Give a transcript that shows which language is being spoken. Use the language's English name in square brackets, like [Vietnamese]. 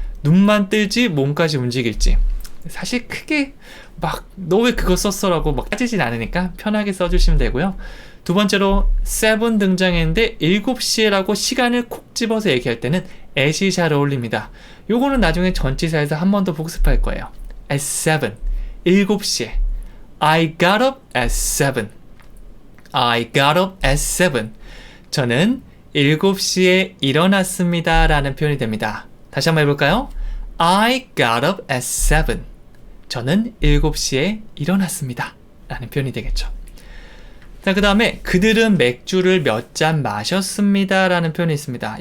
[Korean] 눈만 뜰지 몸까지 움직일지. 사실 크게 막 너 왜 그거 썼어 라고 막 따지진 않으니까 편하게 써주시면 되고요. 두 번째로 7 등장했는데 7시에 라고 시간을 콕 집어서 얘기할 때는 at이 잘 어울립니다. 요거는 나중에 전치사에서 한 번 더 복습할 거예요. [English] at 7, [Korean] 7시에 [English] I got up at 7. I got up at 7. [Korean] 저는 7시에 일어났습니다 라는 표현이 됩니다. 다시 한번 해볼까요? [English] I got up at 7. [Korean] 저는 7시에 일어났습니다 라는 표현이 되겠죠. 자, 그 다음에 그들은 맥주를 몇 잔 마셨습니다 라는 표현이 있습니다.